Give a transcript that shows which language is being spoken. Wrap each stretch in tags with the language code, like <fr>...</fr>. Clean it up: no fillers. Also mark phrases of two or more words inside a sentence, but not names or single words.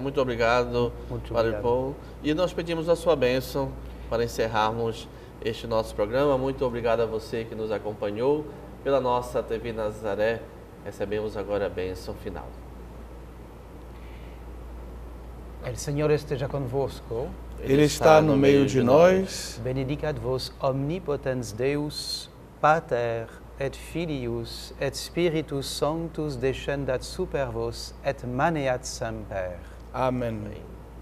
<pt>Muito obrigado, Padre Paul. E nós pedimos a sua bênção para encerrarmos este nosso programa. Muito obrigado a você que nos acompanhou pela nossa TV Nazaré. Recebemos agora a bênção final.</pt> <es>El Señor</es> <pt>esteja convosco. Ele está no meio de nós.</pt> <la>Benedicat vos omnipotens Deus, Pater et Filius et Spiritus Sanctus descendat super vos et maneat semper.</la> <pt>Amém.</pt>